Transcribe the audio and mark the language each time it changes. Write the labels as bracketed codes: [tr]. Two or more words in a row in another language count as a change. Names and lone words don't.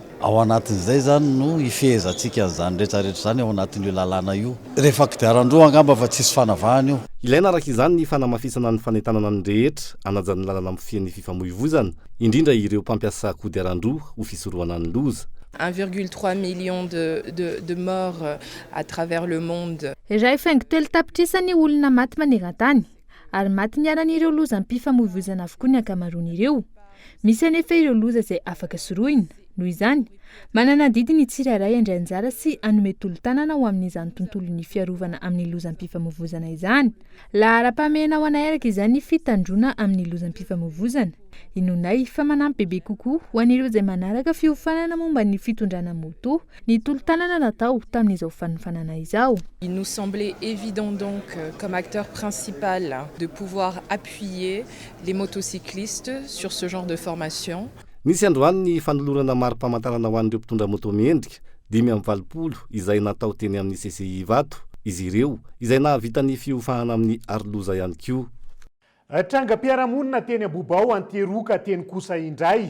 [mg] Ao anatin'izay zany no ifehezantsika zany rehetrarehetra zany ao anatin'io lalàna io. Rehefa kodiaran-droa angamba fa tsisy fanavahana io. Ilaina araka izany ny fanamafisana ny fanentanana ny rehetra anajan'ny lalàna mifian'ny fifamoivoizana, indrindra ireo mpampiasa kodiaran-droa ho fisorohana ny loza. [fr] 1,3 million de morts à travers le monde. [mg] Raha efaingo telo tapitrisany olona maty maneran-tany, ary maty niaran'ireo lozam-pifamoivoizana avokoa ny ankamaroan'ireo. Misy anefa ireo loza izay afaka soroina. Noho izany, manana didiny tsirairay andray anjara sy anome tolo-tanana ho amin'izany tontolon'ny fiarovana amin'ny lozam-pifamoivoizana izany. Lahara-pahamehana ho anay araka izany fitandrona amin'ny lozam-pifamoivoizana. Inonay fa manampy bebe kokoa ho an'ireo izay manaraka fiofanana momba ny fitondrana moto, ny tolo-tanana natao tamin'izao fanofanana izao. [fr] Il nous semblait évident donc, comme acteur principal, de pouvoir appuyer les motocyclistes sur ce genre de formation. [mg] Nisy androany ny fanolorana mari-pamantarana ho an'ireo mpitondra moto mendrika 520 izay natao teny amin'ny CCI Vato. Izy ireo izay nahavita ny fiofahana amin'ny aroloza ihany koa. Trangam-piarahamonina teny Abobao Anteroka teny kosa indray.